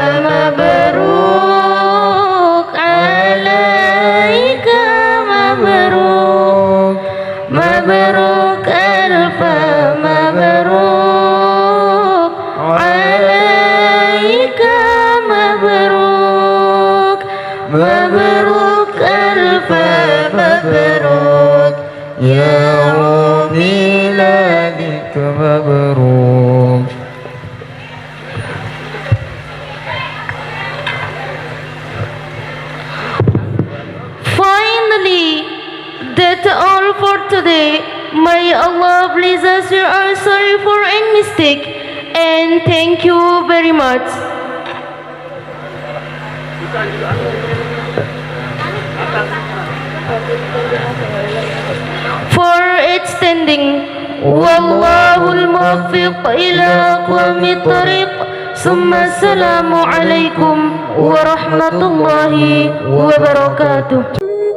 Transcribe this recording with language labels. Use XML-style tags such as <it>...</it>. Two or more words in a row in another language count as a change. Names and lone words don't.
<ar>مبروك عليك مبروك مبروك ألف مبروك عليك مبروك مبروك ألف مبروك يا ميلادك مبروك.</ar> <en>That's all for today. May Allah bless us. We are sorry for any mistake, and thank you very much for extending.</en> <ar>والله الموفق إلى أقوم الطريق. ثم السلام عليكم ورحمة الله وبركاته.</ar>